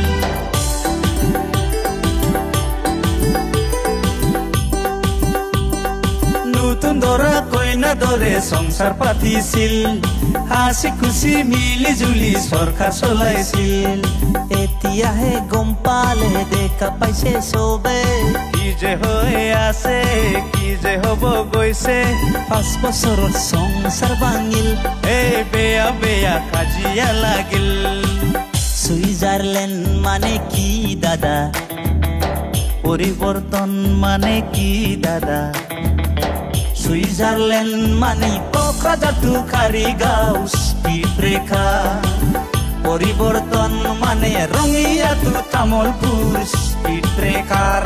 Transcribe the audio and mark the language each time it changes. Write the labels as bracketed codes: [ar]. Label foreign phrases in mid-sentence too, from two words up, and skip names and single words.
[as] নতুন দরা কইনা দরে সংসার পাতিছিল, হাসি খুশি মিলি জুলি সরকার চলাইছিল। এতিয়াহে গম পালে দেখা পাইছে চবে, কি যে হৈ আছে কি যে হব গৈছে। 5 বছৰৰ সংসাৰ ভাঙিল, এই বেয়া বেয়া কাজিয়া লাগিল। সুইজারল্যান্ড মানে কি দাদা? পরিবর্তন মানে কি দাদা? সুইজারল্যান্ড মানে কোকরাঝার টু কারিগাঁও স্পিড ব্রেকার। পরিবর্তন মানে রঙিয়া টু তামলপুর স্পিড ব্রেকার।